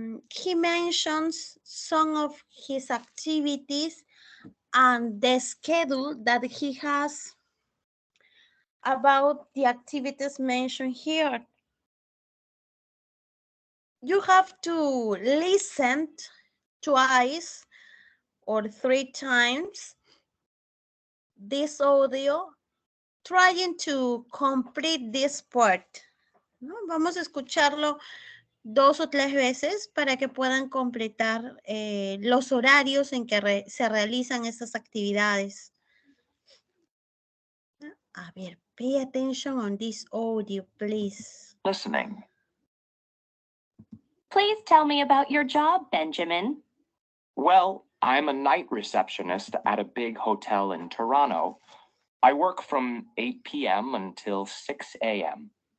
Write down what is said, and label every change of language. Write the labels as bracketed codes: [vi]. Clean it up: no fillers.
[en] He mentions some of his activities and the schedule that he has about the activities mentioned here. You have to listen twice or 3 times this audio, trying to complete this part. [es] ¿No? Vamos a escucharlo 2 o 3 veces para que puedan completar los horarios en que se realizan estas actividades. A ver, [en] pay attention on this audio, please. Listening. Please tell me about your job, Benjamin. Well, I'm a night receptionist at a big hotel in Toronto. I work from 8 p.m. until 6 a.m.